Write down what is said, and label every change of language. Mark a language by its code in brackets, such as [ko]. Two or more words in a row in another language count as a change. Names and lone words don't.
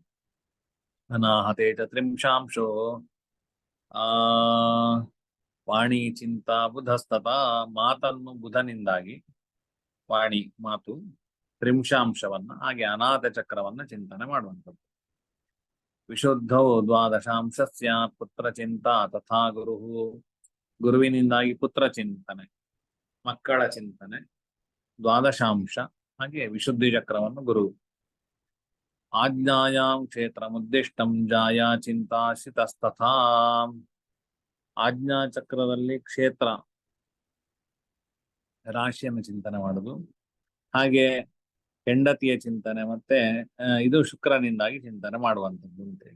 [sa] ಅನಾಹತೆ ಚ ತ್ರಿಂಶಾಂಶೋ ಆ ವಾಣಿ ಚಿಂತ ಬುಧಸ್ತತ, [kn] ಮಾತನ್ನು ಬುಧನಿಂದಾಗಿ, ವಾಣಿ ಮಾತು, ತ್ರಿಂಶಾಂಶವನ್ನ ಹಾಗೆ ಅನಾಥ ಚಕ್ರವನ್ನ ಚಿಂತನೆ ಮಾಡುವಂಥದ್ದು. [sa] ವಿಶುದ್ಧೌ ದ್ವಾದಶಾಂಶ ಸ್ಯಾತ್ ಪುತ್ರ ಚಿಂತ ತಥಾ ಗುರು, [kn] ಗುರುವಿನಿಂದಾಗಿ ಪುತ್ರ ಚಿಂತನೆ, ಮಕ್ಕಳ ಚಿಂತನೆ, ದ್ವಾದಶಾಂಶ ಹಾಗೆ ವಿಶುದ್ಧಿ ಚಕ್ರವನ್ನು ಗುರು. [sa] ಆಜ್ಞಾಯಾಂ ಕ್ಷೇತ್ರ ಮುದ್ದಿಷ್ಟಂ ಜಾಯಾ ಚಿಂತಾಶಿತಸ್ತಥಾ, [kn] ಆಜ್ಞಾ ಚಕ್ರದಲ್ಲಿ ಕ್ಷೇತ್ರ ರಾಶಿಯನ್ನು ಚಿಂತನೆ ಮಾಡುದು, ಹಾಗೆ ಹೆಂಡತಿಯ ಚಿಂತನೆ, ಮತ್ತೆ ಇದು ಶುಕ್ರನಿಂದಾಗಿ ಚಿಂತನೆ ಮಾಡುವಂಥದ್ದು ಅಂತೇಳಿ.